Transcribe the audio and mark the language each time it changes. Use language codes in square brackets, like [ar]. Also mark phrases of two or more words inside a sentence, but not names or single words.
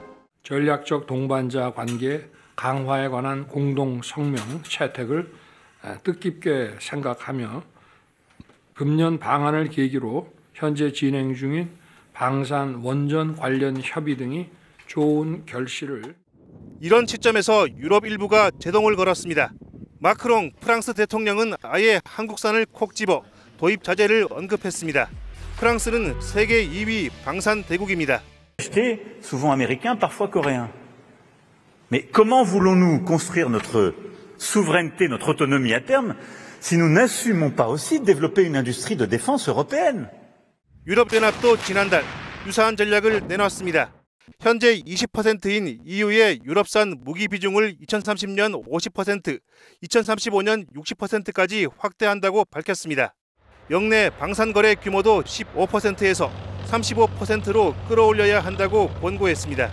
[ko] 전략적 동반자 관계 강화에 관한 공동 성명 채택을 뜻깊게 생각하며 금년 방한을 계기로 현재 진행 중인 방산 원전 관련 협의 등이 좋은 결실을 이런 시점에서 유럽 일부가 제동을 걸었습니다. 마크롱 프랑스 대통령은 아예 한국산을 콕 집어 도입 자제를 언급했습니다. 프랑스는 세계 2위 방산 대국입니다. [fr] souvent américain, parfois coréen. Mais comment voulons-nous construire notre souveraineté, notre autonomie à terme, si nous n'assumons pas aussi de développer une industrie de défense européenne? [ko] 유럽연합도 지난달 유사한 전략을 내놨습니다. 현재 20%인 EU의 유럽산 무기 비중을 2030년 50%, 2035년 60%까지 확대한다고 밝혔습니다. 역내 방산 거래 규모도 15%에서 35%로 끌어올려야 한다고 권고했습니다.